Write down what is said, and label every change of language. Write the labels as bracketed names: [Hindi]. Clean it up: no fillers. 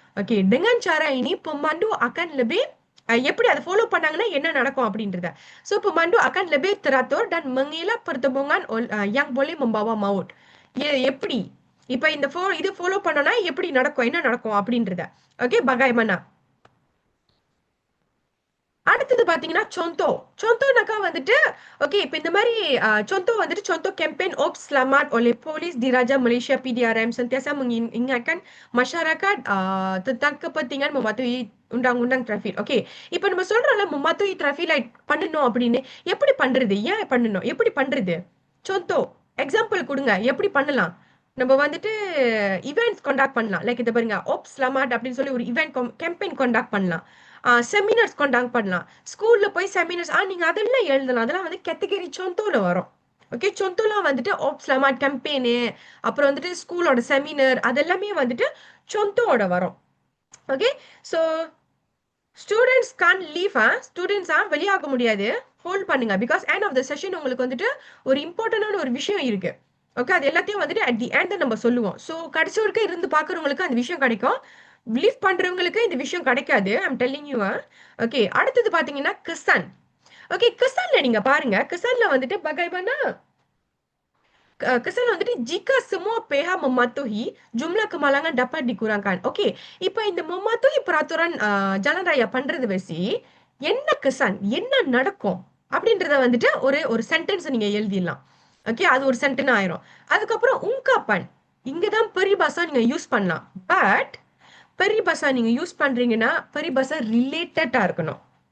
[Tamil] Okay, [Malay] dengan cara ini pemandu akan lebih [Tamil] எப்படி அதை follow பண்ணாங்கன்னா என்ன நடக்கும் அப்படின்றத. [Malay] சோ pemandu akan lebih teratur dan mengelak pertemuan yang boleh membawa maut. [Tamil] எப்படி இப்ப இந்த இது ஃபாலோ பண்ணோம்னா எப்படி நடக்கும், என்ன நடக்கும் அப்படின்றத. Okay, bagaimana. அடுத்தது பாத்தீங்கன்னா சொந்தோ. சொந்தோனாக்கா வந்துட்டு ஓகே, இப்ப இந்த மாதிரி சொந்தோ வந்துட்டு [Malay] contoh campaign Ops Selamat oleh Polis Diraja Malaysia PDRM sentiasa mengingatkan masyarakat tentang kepentingan mematuhi undang-undang trafik. [Tamil] Okay, இப்ப நம்ம சொல்றோம்ல [Malay] mematuhi traffic light [Tamil] பண்ணணும் அப்படின்னு, எப்படி பண்றது, ஏன் பண்ணணும், எப்படி பண்றது? சொந்தோ எக்ஸாம்பிள் கொடுங்க, எப்படி பண்ணலாம். நம்ம வந்துட்டு இவெண்ட்ஸ் கண்டக்ட் பண்ணலாம். லைக் இதை பாருங்க, Ops Selamat அப்படின்னு சொல்லி ஒரு இவெண்ட் கேம்பெயின் கண்டக்ட் பண்ணலாம். செமினார்ஸ் கண்டக்ட் பண்ணலாம். ஸ்கூல்ல போய் செமினார்ஸ் நீங்க அதெல்லாம் எழுதலாம். அதெல்லாம் வந்து கேட்டகரி சொந்தோல வரும். ஓகே, சொந்தோலாம் வந்துட்டு Ops Selamat கேம்பெயின், அப்புறம் வந்துட்டு ஸ்கூலோட செமினார், அதெல்லாமே வந்துட்டு சொந்தோட வரும். [English] Okay, so students can't leave. [Tamil] ஸ்டூடெண்ட்ஸா வெளியாக முடியாது, ஹோல்ட் பண்ணுங்க. [English] because end of the session [Tamil] உங்களுக்கு வந்துட்டு ஒரு இம்பார்ட்டன்டான ஒரு விஷயம் இருக்கு. ஓகே, அது எல்லாத்தையும் வந்துட்டு அட் தி எண்ட் நம்ம சொல்லுவோம். ஸோ கடைசி வரைக்கும் இருந்து பாக்குறவங்களுக்கு அந்த விஷயம் கிடைக்கும், லீவ் பண்றவங்களுக்கு இந்த விஷயம் கிடைக்காது. [English] I'm telling you. [Tamil] ஓகே, அடுத்தது பாத்தீங்கன்னா கிசான். ஓகே, கிசான்ல நீங்க பாருங்க, கிசான்ல வந்துட்டு bagaimana [Malay] kesan வந்துட்டு jika semua pihak mematuhi jumlah kemalangan dapat dikurangkan. [Tamil] Okay, இப்ப இந்த [Malay] mematuhi peraturan jalan raya [Tamil] பண்றது வச்சு என்ன kesan, என்ன நடக்கும் அப்படின்றத வந்துட்டு ஒரு சென்டென்ஸ் நீங்க எழுதிடலாம். ஓகே, அது ஒரு சென்டென்ஸ் ஆயிரும். அதுக்கப்புறம் ungkapan, இங்கதான் peribahasa நீங்க யூஸ் பண்ணலாம். பட் peribahasa நீங்க யூஸ் பண்றீங்கன்னா peribahasa ரிலேட்டடா இருக்கணும்.